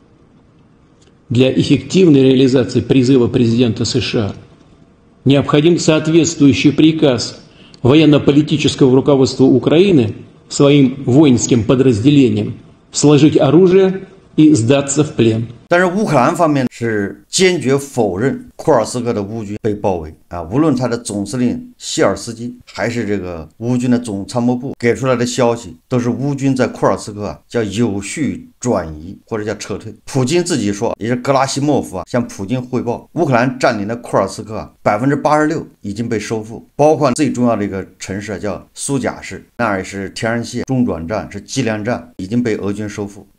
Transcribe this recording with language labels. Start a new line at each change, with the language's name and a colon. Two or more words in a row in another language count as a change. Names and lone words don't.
Russian: Для эффективной реализации призыва президента США необходим соответствующий приказ военно-политического руководства Украины своим воинским подразделениям сложить оружие и сдаться в плен.
Chinese: 但是乌克兰方面是坚决否认库尔斯克的乌军被包围无论他的总司令谢尔斯基还是这个乌军的总参谋部给出来的消息，都是乌军在库尔斯克叫有序转移或者叫撤退。普京自己说，也是格拉西莫夫向普京汇报，乌克兰占领的库尔斯克86%已经被收复，包括最重要的一个城市叫苏贾市，那儿是天然气中转站，是计量站，已经被俄军收复。